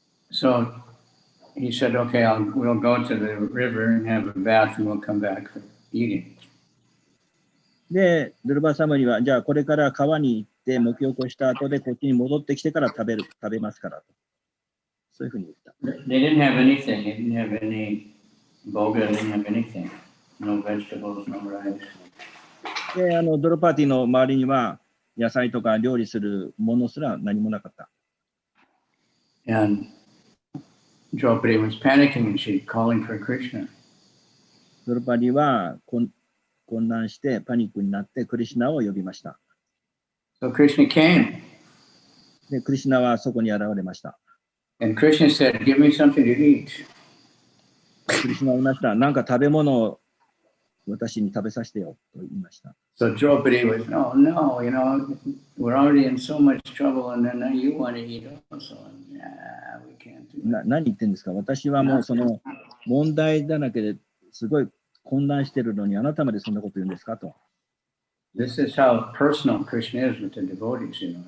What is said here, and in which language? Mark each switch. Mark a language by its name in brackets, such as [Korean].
[English] So he said, okay, we'll go to the river and have a bath and we'll come back for eating. [Japanese] で、ドルバーサムニは、じゃあこれから川に行って沐浴をした後でこっちに戻ってきてから食べますからと。そういうふうに言った。 [English] They didn't have anything. They didn't have any boga. They didn't have anything. No vegetables, no rice. [Japanese] で、ドロパティの周りには野菜とか料理するものすら何もなかった。 [English] And Draupadi was panicking and she's calling for Krishna. [Japanese] ドロパティは混乱してパニックになってクリシュナを呼びました。 [English] So Krishna came. [Japanese] で、クリシュナはそこに現れました。 [English] And Krishna said, give me something to eat. [Japanese] クリシュナは言いました。なんか食べ物を私に食べさせてよと言いました。 [English] So Draupadi was, no, we're already in so much trouble and then now you want to eat also. We can't do that. [Japanese] 何言ってんですか。私はもうその問題だらけですごい混乱してるのにあなたまでそんなこと言うんですかと。 [English] This is how personal Krishna is with the devotees,